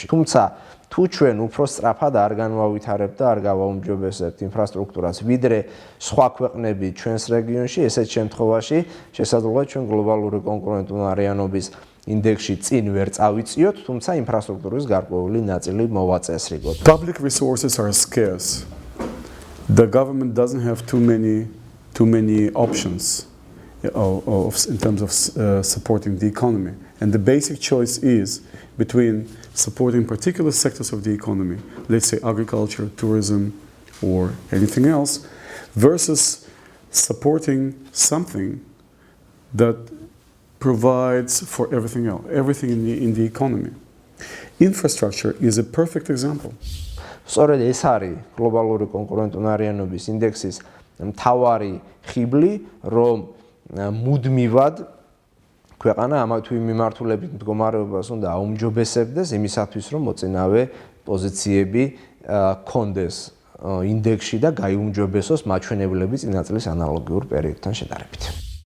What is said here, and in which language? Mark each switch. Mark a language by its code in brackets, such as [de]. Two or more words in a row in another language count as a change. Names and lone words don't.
[ka] თუმცა თუ ჩვენ უფრო სწრაფად არ განვავითარებთ და არ გავაუმჯობესებთ ინფრასტრუქტურას, ვიდრე სხვა ქვეყნები ჩვენს რეგიონში, ესეთ შემთხვევაში შესაძლოა ჩვენ გლობალური კონკურენტუნარიანობის ინდექსში წინ ვერ წავიწიოთ, თუმცა ინფრასტრუქტურის გარკვეული ნაწილი მოვაწესრიგოთ. [en] Public resources are scarce. The government doesn't have too many options in terms of supporting the economy. And the basic choice is between supporting particular sectors of the economy, let's say agriculture, tourism, or anything else, versus supporting something that provides for everything else, everything in the economy. Infrastructure is a perfect example. [ka] სწორედ ეს არის გლობალური კონკურენტუნარიანობის ინდექსის მთავარი ხიბლი, რომ მუდმივად ქვეყანა ამა თუ იმ მიმართულებით მდგომარეობას უნდა აუმჯობესებდეს იმისათვის, რომ მოწინავე პოზიციები კონდეს ინდექსში და გაიუმჯობესოს მაჩვენებლები წინა წლის ანალოგიურ პერიოდთან შედარებით.